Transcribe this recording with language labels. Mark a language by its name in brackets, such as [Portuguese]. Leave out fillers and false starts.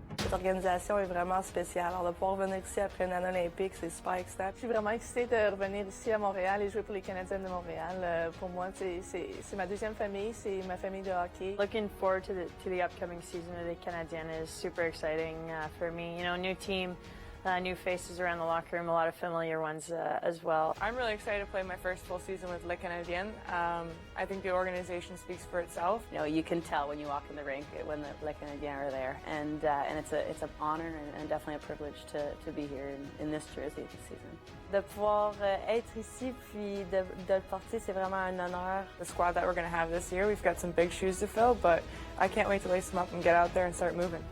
[French] L'organisation est vraiment spéciale. Alors, de pouvoir venir ici après une année olympique, c'est super excitant. Je suis vraiment excitée de revenir ici à Montréal et jouer pour les Canadiennes de Montréal. Pour moi, c'est ma deuxième famille, c'est ma famille de hockey. [English] Looking forward to the upcoming season of the Canadiennes is super exciting for me. You know, new team, new faces around the locker room, a lot of familiar ones as well. I'm really excited to play my first full season with Les Canadiennes. I think the organization speaks for itself. You know, you can tell when you walk in the rink when the Les Canadiennes are there, and it's an honor and definitely a privilege to be here in this jersey this season. [French] De pouvoir être ici puis de le porter, c'est vraiment un honneur. [English] The squad that we're going to have this year, we've got some big shoes to fill, but I can't wait to lace them up and get out there and start moving.